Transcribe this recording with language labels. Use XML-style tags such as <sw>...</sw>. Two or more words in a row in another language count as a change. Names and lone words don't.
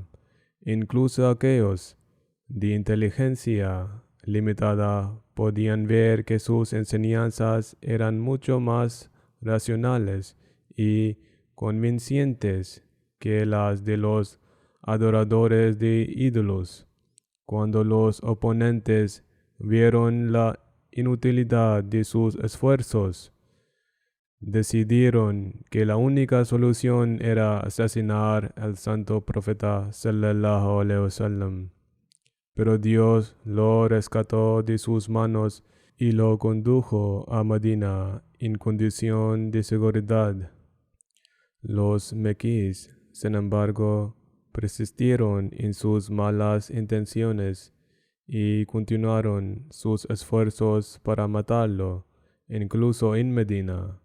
<es>Incluso aquellos de inteligencia limitada podían ver que sus enseñanzas eran mucho más racionales y convincentes que las de los adoradores de ídolos. Cuando los oponentes vieron la inutilidad de sus esfuerzos, decidieron que la única solución era asesinar al santo profeta</es> <ar>صلى الله عليه وسلم.</ar> <es>Pero Dios lo rescató de sus manos y lo condujo a Medina en condición de seguridad. Los mequíes, sin embargo, persistieron en sus malas intenciones y continuaron sus esfuerzos para matarlo, incluso en Medina.</es>